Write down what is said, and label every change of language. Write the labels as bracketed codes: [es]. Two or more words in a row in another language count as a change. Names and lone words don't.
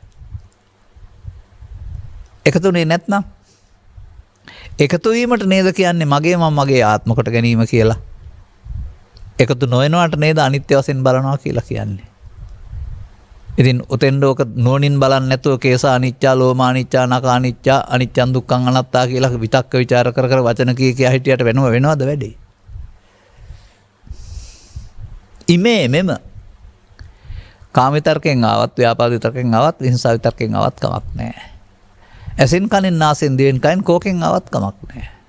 [si] එකතුනේ නැත්නම් එකතු වීමට නේද කියන්නේ මගේ මම මගේ ආත්ම කොට ගැනීම කියලා. එකතු නොවනවට නේද අනිත්‍ය වශයෙන් බලනවා කියලා කියන්නේ. ඉතින් උතෙන්ට ඕක නුවණින් බලන්නේ නැතුව [pi] කේස අනිච්චා ලෝමා අනිච්චා නඛා අනිච්චා අනිච්චං දුක්ඛං අනාත්තා [si] කියලා විතක්ක ਵਿਚාර කර කර වචන කියා හිටියට වෙනවද වැඩේ? ඉමේ මෙම කාම විතර්කයෙන් ආවත් ව්‍යාපාද විතර්කයෙන් ආවත් හිංසා විතර්කයෙන් ආවත් කමක් නැහැ. ඇසෙන් කනෙන් නාසෙන් දිවෙන් කයින් කෝකෙන් ආවත් කමක් නැහැ.